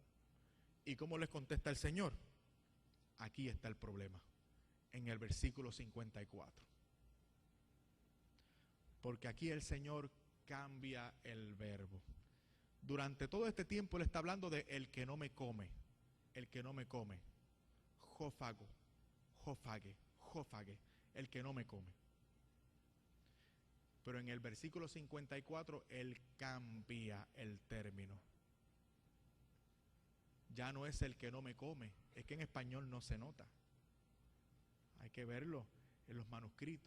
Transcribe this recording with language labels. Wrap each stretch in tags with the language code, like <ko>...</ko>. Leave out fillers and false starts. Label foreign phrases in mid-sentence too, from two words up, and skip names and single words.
<es>¿Y cómo les contesta el Señor? Aquí está el problema, en el versículo 54. Porque aquí el Señor cambia el verbo. Durante todo este tiempo Él está hablando de el que no me come, el que no me come. Jófago, jófage, jófage, el que no me come. Pero en el versículo 54 Él cambia el término. Ya no es el que no me come, es que en español no se nota. Hay que verlo en los manuscritos.</es>